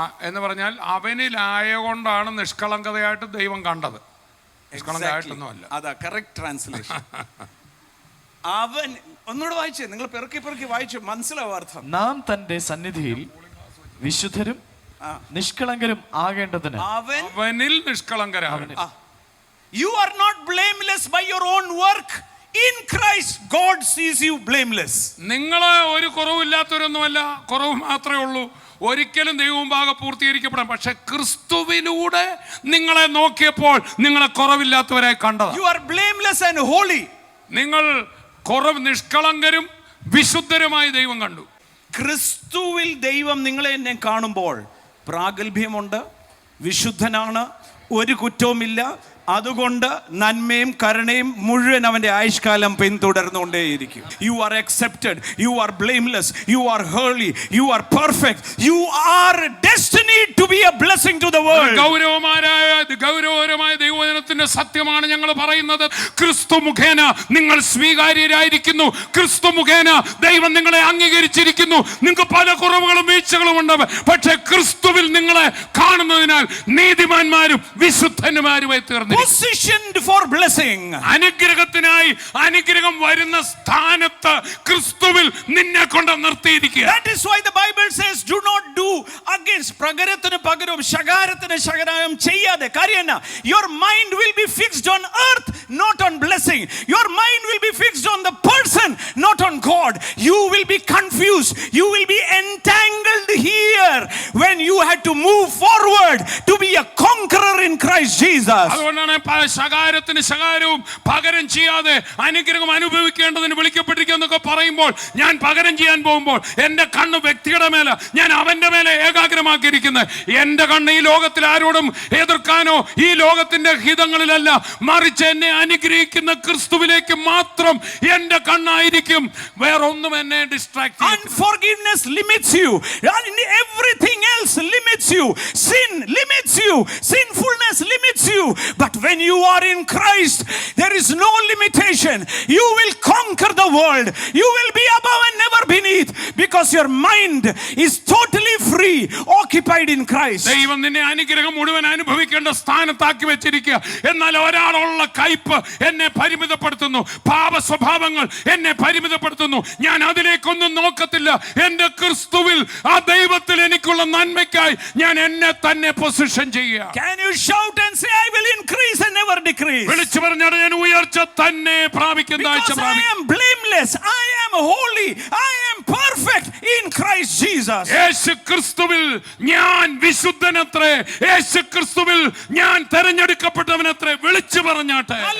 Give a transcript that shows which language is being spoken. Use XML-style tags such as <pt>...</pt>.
<ml>എന്ന് പറഞ്ഞാൽ അവനിലായകൊണ്ടാണ് നിഷ്കളങ്കതയായിട്ട് ദൈവം കണ്ടത്. നിഷ്കളങ്കമായിട്ടൊന്നും അല്ല. അതാ കറക്റ്റ് ട്രാൻസ്ലേഷൻ. അവൻ ഒന്നുകൂടെ വായിച്ചേ, നിങ്ങൾ പെറുക്കി വായിച്ചു, മനസ്സിലാവും അർത്ഥം. നാം തന്റെ സന്നിധിയിൽ വിശുദ്ധരും നിഷ്കളങ്കരും ആകേണ്ടതിന് അവനിൽ നിഷ്കളങ്കരാണ്.</ml> <en>You are not blameless by your own work. In Christ God sees you blameless.</en> <ml>നിങ്ങൾ ഒരു കുറവില്ലാത്തവരൊന്നുമല്ല, കുറവ് മാത്രമേ ഉള്ളൂ. ഒരിക്കലും ദൈവമുമ്പാകെ പൂർത്തീകരിക്കപ്പെടാം. പക്ഷെ ക്രിസ്തുവിലൂടെ നിങ്ങളെ നോക്കിയപ്പോൾ നിങ്ങളെ കുറവില്ലാത്തവരായി കണ്ടത്.</ml> <en>You are blameless and holy.</en> <ml>നിങ്ങൾ നിഷ്കളങ്കരും വിശുദ്ധരുമായി ദൈവം കണ്ടു. ക്രിസ്തുവിൽ ദൈവം നിങ്ങളെ എന്നെ കാണുമ്പോൾ പ്രാഗൽഭ്യമുണ്ട്, വിശുദ്ധനാണ്, ഒരു കുറ്റവുമില്ല. അതുകൊണ്ട് നന്മയും കരുണയും മുഴുവൻ അവന്റെ ആയുഷ്കാലം പിന്തുടർന്നുകൊണ്ടേയിരിക്കും.</ml> <en>You are accepted, you are blameless, you are holy, you are perfect, you are destined to be a blessing to the world.</en> <ml>ഗൗരവമായ ഗൗരവകരമായ ദൈവവചനത്തിന്റെ സത്യമാണ് ഞങ്ങൾ പറയുന്നത്. ക്രിസ്തു മുഖേന നിങ്ങൾ സ്വീകാര്യരായിരിക്കുന്നു. ക്രിസ്തു മുഖേന ദൈവം നിങ്ങളെ അംഗീകരിച്ചിരിക്കുന്നു. നിങ്ങൾക്ക് പല കുറവുകളും വീഴ്ചകളും ഉണ്ട്, പക്ഷെ ക്രിസ്തുവിൽ നിങ്ങളെ കാണുന്നതിനാൽ നീതിമാന്മാരും വിശുദ്ധന്മാരുമായി തീർന്നു.</ml> <en>Positioned for blessing.</en> <ml>അനുഗ്രഹത്തിനായി അനുഗ്രഹം വരുന്ന സ്ഥാനത്ത് ക്രിസ്തുവിൽ നിന്നെ കൊണ്ട് നിർത്തിയിരിക്കുക.</ml> <en>That is why the Bible says, do not do against.</en> <ml>പ്രകരത്തിന് പകരവും ശകാരത്തിന് ശകാരം ചെയ്യാതെ. കാര്യം എന്നാ?</ml> <en>Your mind will be fixed on earth, not on blessing. Your mind will be fixed on the person, not on God. You will be confused. You will be entangled here when you had to move forward to be a conqueror in Christ Jesus.</en> <ml>അതുകൊണ്ടാണ് ശകാരത്തിന് ശകാരവും പകരം ചെയ്യാതെ അനുഗ്രഹം അനുഭവിക്കേണ്ടതിന് വിളിക്കപ്പെട്ടിരിക്കുന്നൊക്കെ പറയുമ്പോൾ, ഞാൻ പകരം ചെയ്യാൻ പോകുമ്പോൾ എന്റെ കണ്ണ് വ്യക്തിയുടെ മേലെ, ഞാൻ അവന്റെ മേലെ ഏകാഗ്രമാക്കിയിരിക്കുന്നത്. എന്റെ കണ്ണ് ഈ ലോകത്തിൽ ആരോടും എതിർക്കാനോ ഈ ലോകത്തിന്റെ ഹിതങ്ങളിലല്ല, മറിച്ച് എന്നെ അനുഗ്രഹിക്കുന്ന ക്രിസ്തുവിലേക്ക് മാത്രം എന്റെ കണ്ണായിരിക്കും. വേറൊന്നും എന്നെ ഡിസ്ട്രാക്ട് ചെയ്യും.</ml> <en>Unforgiveness limits you. Everything else limits you. Sin limits you. Sinfulness limits you. But when you are in Christ, there is no limitation. You will conquer the world. You will be above and never beneath, because your mind is totally free, occupied in Christ.</en> <ml>ദൈവം നിന്നെ അനുഗ്രഹം മുഴുവൻ അനുഭവിക്കേണ്ട സ്ഥാനത്താക്കി വെച്ചിരിക്കുക. എന്നാൽ ഒരാളുള്ള കയ്പ് എന്നെ പരിമിതപ്പെടുത്തുന്നു, പാപ സ്വഭാവങ്ങൾ എന്നെ പരിമിതപ്പെടുത്തുന്നു. ഞാൻ അതിലേക്കൊന്നും നോക്കത്തില്ല. എന്റെ ക്രിസ്തുവിൽ, ആ ദൈവത്തിൽ എനിക്കുള്ള നന്മയ്ക്കായി ഞാൻ എന്നെ തന്നെ പൊസിഷൻ ചെയ്യുക.</ml> <en>Can you shout and say, I will increase and never decrease?</en> <ml>വിളിച്ചു പറഞ്ഞാൽ ഞാൻ ഉയർച്ച തന്നെ പ്രാപിക്കും.</ml> <en>Because I am blameless, I am holy, I am perfect in Christ Jesus.</en> <ml>യേശു ക്രിസ്തുവിൽ ഞാൻ വിശുദ്ധനത്രേ, യേശു ക്രിസ്തുവിൽ ഞാൻ തെരഞ്ഞെടുക്കപ്പെട്ടവനത്രേ. വിളിച്ചു പറഞ്ഞാട്ടെ.</ml>